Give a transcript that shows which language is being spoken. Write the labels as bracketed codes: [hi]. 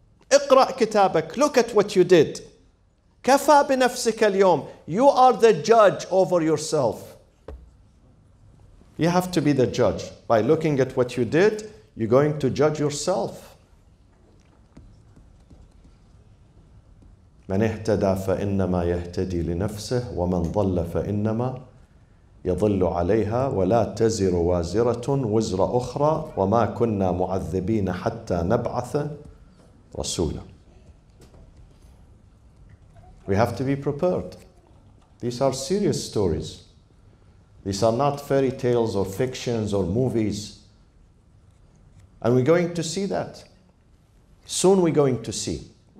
[ar] اقرأ كتابك. [en] Look at what you did. [ar] كفى بنفسك اليوم. [en] You are the judge over yourself. You have to be the judge. By looking at what you did, you're going to judge yourself. [ar] من اهتدى فإنما يهتدي لنفسه ومن ضل فإنما يضل عليها ولا تزر وازرة وزر أخرى وما كنا معذبين حتى نبعث رسولا. [en] We have to be prepared. These are serious stories. These are not fairy tales or fictions or movies. And we're going to see that. Soon we're going to see.